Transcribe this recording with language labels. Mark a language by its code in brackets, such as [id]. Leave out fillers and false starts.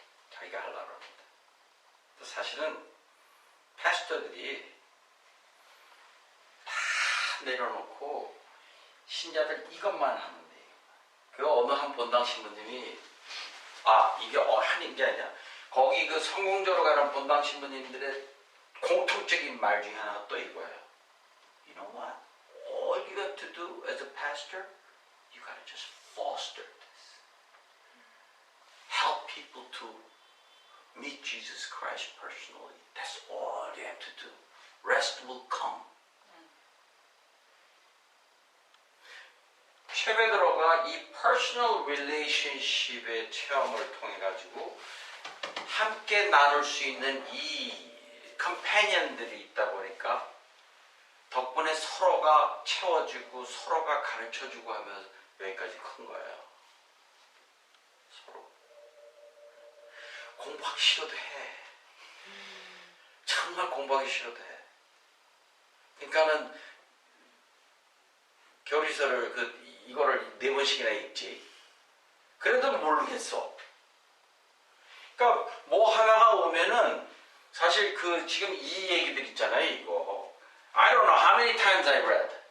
[ko] 자기가 하려고 그러는데. 사실은 패스터들이 다 내려놓고 신자들 이것만 하면 돼요. 그 어느 한 본당 신부님이 이게 한인 게 아니야. 거기 그 성공적으로 가는 본당 신부님들의 공통적인 말 중에 하나가 또 이거예요. [en] You know what? All you got to do as a pastor, you gotta just foster this. Help people to meet Jesus Christ personally. That's all you have to do. Rest will come. [ko] 최베드로가 이 [en] personal relationship [ko] 의 체험을 통해 가지고 함께 나눌 수 있는 이 companion들이 있다 보니까 덕분에 서로가 채워주고 서로가 가르쳐주고 하면서 여기까지 큰 거예요. 서로. 공부하기 싫어도 해. 정말 공부하기 싫어도 해. 그러니까는 교리서를 이거를 4번씩이나 읽지. 그래도 모르겠어. 그러니까 뭐 하나가 오면은 사실 지금 이 얘기들 있잖아요, 이거. [en] I don't know how many times I read.